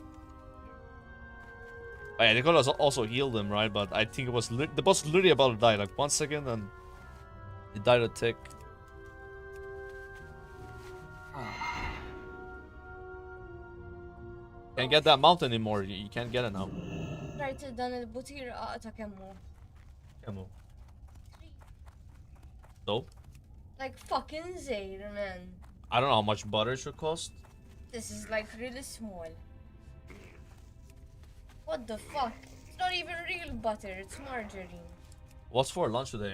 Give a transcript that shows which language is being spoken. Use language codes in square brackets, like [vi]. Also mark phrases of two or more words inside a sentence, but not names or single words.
[en] Oh, yeah, they could also heal them, right? But I think it was... The boss literally about to die. Like, 1 second and... It died a tick. Can't get that mount anymore. You can't get it now. Right, [mt] dan il-butir ta' kemmu. Kemmu. [en] So? Like fucking zero, man. I don't know how much butter should cost. This is like really small. What the fuck? It's not even real butter, it's margarine. What's for lunch today?